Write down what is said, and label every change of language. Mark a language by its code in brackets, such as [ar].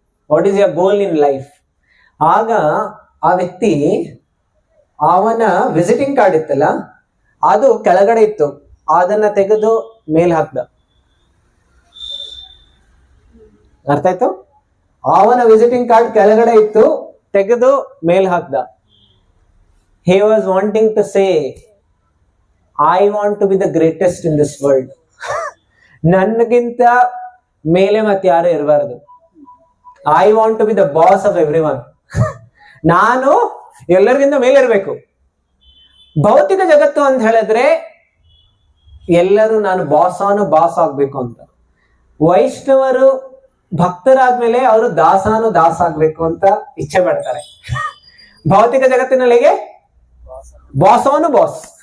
[en] What is your goal in life? [kn] ಆಗ ಆ ವ್ಯಕ್ತಿ ಅವನ ವಿಸಿಟಿಂಗ್ ಕಾರ್ಡ್ ಇತ್ತಲ್ಲ, ಅದು ಕೆಳಗಡೆ ಇತ್ತು, ಅದನ್ನ ತೆಗೆದು ಮೇಲ್ ಹಾಕ್ದ. ಅರ್ಥ ಆಯ್ತು? ಅವನ ವಿಸಿಟಿಂಗ್ ಕಾರ್ಡ್ ಕೆಳಗಡೆ ಇತ್ತು, ತೆಗೆದು ಮೇಲ್ ಹಾಕ್ದ. [en] He was wanting to say, I want to be the greatest in this world. [kn] ನನಗಿಂತ ಮೇಲೆ ಮತ್ತೆ ಯಾರು ಇರಬಾರದು. [en] I want to be the boss of everyone. [kn] ನಾನು ಎಲ್ಲರಿಗಿಂತ ಮೇಲೆ ಇರಬೇಕು. ಭೌತಿಕ ಜಗತ್ತು ಅಂತ ಹೇಳಿದ್ರೆ ಎಲ್ಲರೂ ನಾನು ಬಾಸ್ ಆಗ್ಬೇಕು ಅಂತ. ವೈಷ್ಣವರು ಭಕ್ತರಾದ್ಮೇಲೆ ಅವರು ದಾಸ ಆಗ್ಬೇಕು ಅಂತ ಇಚ್ಛೆ ಪಡ್ತಾರೆ. ಭೌತಿಕ ಜಗತ್ತಿನಲ್ಲಿ ಹೇಗೆ ಬಾಸ್.